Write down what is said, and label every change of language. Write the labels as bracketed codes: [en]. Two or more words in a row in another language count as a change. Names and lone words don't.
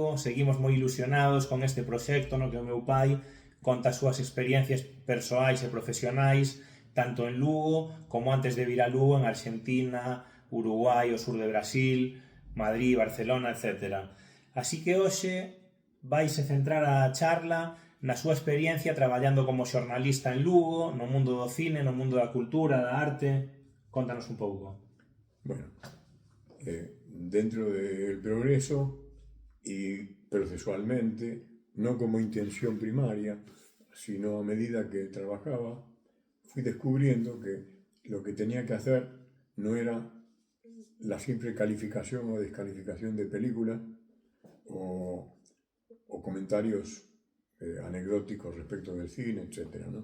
[gl] Seguimos moi ilusionados con este proxecto no que o meu pai conta as súas experiencias persoais e profesionais tanto en Lugo como antes de vir a Lugo en Argentina, Uruguai, o sur de Brasil, Madrid, Barcelona, etc. Así que hoxe vaise centrar a charla na súa experiencia traballando como xornalista en Lugo, no mundo do cine, no mundo da cultura, da arte. Contanos un pouco. [es] Bueno, dentro del progreso y procesualmente, no como intención primaria, sino a medida que trabajaba, fui descubriendo que lo que tenía que hacer no era la simple calificación o descalificación de películas o, o comentarios anecdóticos respecto del cine, etc., ¿no?